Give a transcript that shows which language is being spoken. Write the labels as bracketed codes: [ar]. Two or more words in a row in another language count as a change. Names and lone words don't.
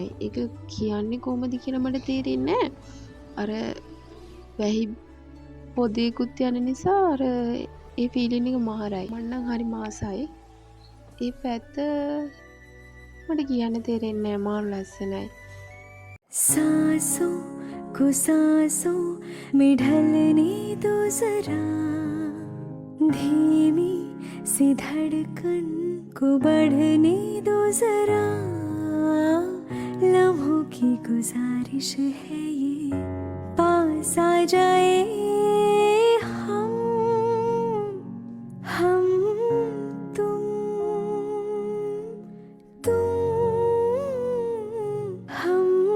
[si] ඒක කියන්නේ කොහොමද කියලා මට තේරෙන්නේ නැහැ. අර වැහි පොදේකුත් යන නිසා අර ඒ ෆීලින් එක මාරයි. මම නම් හරි ආසයි. ඒ පැත්ත මට කියන්න තේරෙන්නේ නැහැ. මාර ලස්සනයි. [hi] सांसों को सांसों में ढलने दो जरा, धीमी सी धड़कन को बढ़ने दो जरा, लम्हों की गुजारिश है ये पास आ जाए हम तुम हम